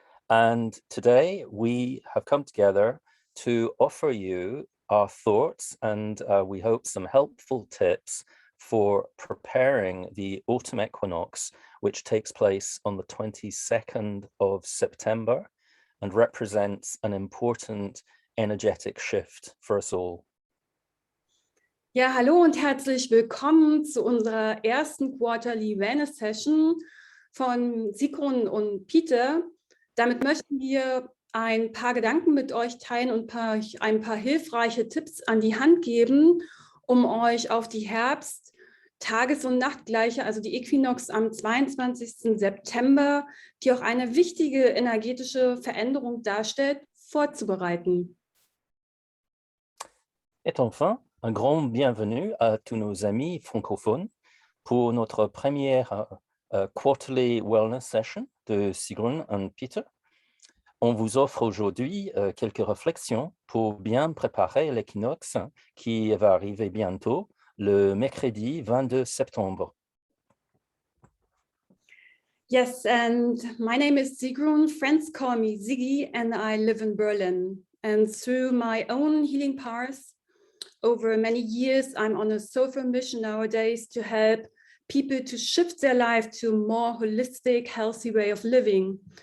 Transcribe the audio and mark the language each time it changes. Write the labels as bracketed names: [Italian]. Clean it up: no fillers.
[English] And today we have come together to offer you our thoughts and we hope some helpful tips for preparing the autumn equinox, which takes place on the 22nd of September and represents an important energetic shift for us all. [German] Ja, hallo und herzlich willkommen zu unserer ersten Quarterly Wellness Session von Sigrun und Peter. Damit möchten wir ein paar Gedanken mit euch teilen und ein paar hilfreiche Tipps an die Hand geben, um euch auf die Tages- und Nachtgleiche, also die Equinox am 22. September, die auch eine wichtige energetische Veränderung darstellt, vorzubereiten. [French] Et enfin, un grand bienvenue à tous nos amis francophones pour notre première quarterly wellness session de Sigrun and Peter. On vous offre aujourd'hui quelques réflexions pour bien préparer l'équinoxe qui va arriver bientôt, le mercredi 22 septembre. [English] Yes, and my name is Sigrun. Friends call me Ziggy, and I live in Berlin. And through my own healing path, over many years, I'm on a soulful mission nowadays to help people to shift their life to a more holistic, healthy way of living.